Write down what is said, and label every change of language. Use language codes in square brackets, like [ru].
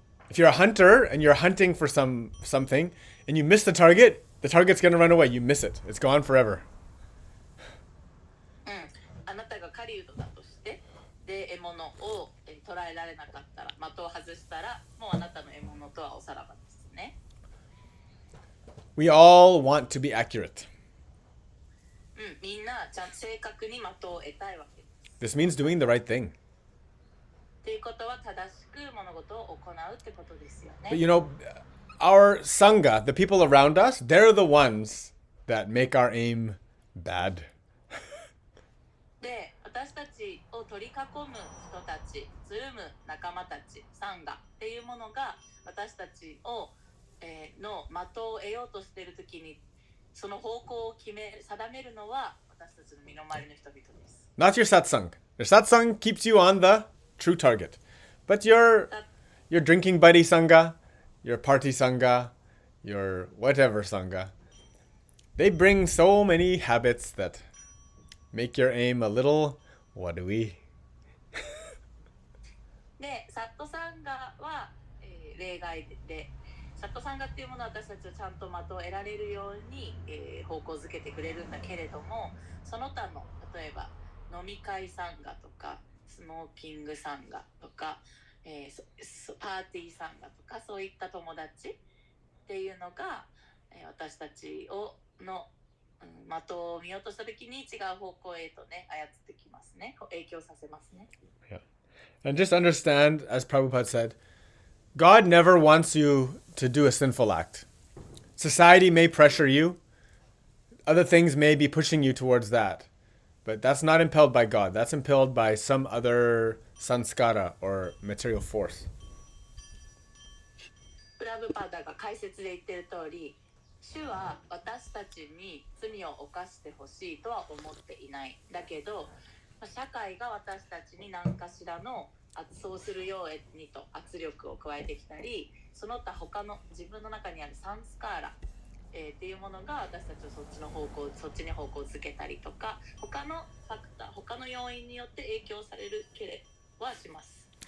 [en] If you're a hunter and you're hunting for something and you miss the target's going to run away. You miss it. It's gone forever. [ja] あなたが狩人だとしてで獲物を捕らえられなかったら的を外したらもうあなたの獲物とはおさらばですね。 [en] We all want to be accurate. [ja] みんなちゃんと正確に的を得たいわけで [en] This [ja] す。 [en] means doing the right thing. [ja] ということは正しく物事を行うってことですよね。 [en] But you know, our sangha, the people around us, they're the ones that make our aim bad. [ja] で、私たちを取り囲む人たち、つるむ仲間たち、サンガっていうものが私たちを、の的を得ようとしているときにその方向を定めるのは私たちの身の回りの人々です。 [en] Not your satsang. Your satsang keeps you on the true target. But your drinking buddy sangha, your party sangha, your whatever sangha, they bring so many habits that make your aim a little what-do-we. [ja] で、サットサンガは、例外で、サットサンガっていうものは私たちをちゃんと的を得られるように、方向づけてくれるんだけれども、その他の例えば飲み会サンガとかスモーキングサンガとか、パーティーサンガとかそういった友達っていうのが、私たちの的を見ようとしたときに違う方向へとね操ってきますね。影響させますね。 [en] Yeah. And just understand, as Prabhupada said, God never wants you to do a sinful act. Society may pressure you. Other things may be pushing you towards that. But that's not impelled by God. That's impelled by some other sanskara or material force. [ja] プラブパダが解説で言ってる通り、主は私たちに罪を犯してほしいとは思っていない。だけど、社会が私たちに何かしらのそうするようにと圧力を加えてきたり、その他他の自分の中にあるサンスカーラ、っていうものが私たちをそっちに方向づけたりとか、他のファクター、他の要因によって影響されるけれはします。